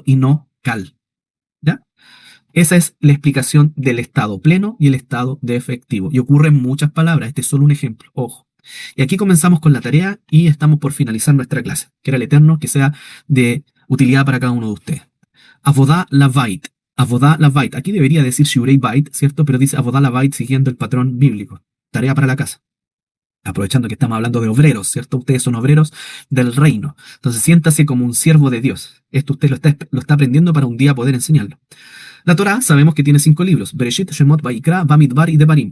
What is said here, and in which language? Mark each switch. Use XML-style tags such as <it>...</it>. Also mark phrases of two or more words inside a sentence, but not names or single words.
<es>Y no cal, ¿ya? Esa es la explicación del estado pleno y el estado defectivo. Y ocurre en muchas palabras. Este es solo un ejemplo. Ojo. Y aquí comenzamos con la tarea y estamos por finalizar nuestra clase. Que era el eterno, que sea de utilidad para cada uno de ustedes.</es> <he>עבודה לבית. עבודה לבית.</he> <es>Aquí debería decir</es> <he>שיעורי בית,</he> <es>¿cierto? Pero dice</es> <he>עבודה לבית</he> <es>siguiendo el patrón bíblico. Tarea para la casa. Aprovechando que estamos hablando de obreros, ¿cierto? Ustedes son obreros del reino. Entonces siéntase como un siervo de Dios. Esto usted lo está aprendiendo para un día poder enseñarlo. La Torá sabemos que tiene 5 libros: Bereshit, Shemot, Vaikra, Bamidbar y Devarim.</es>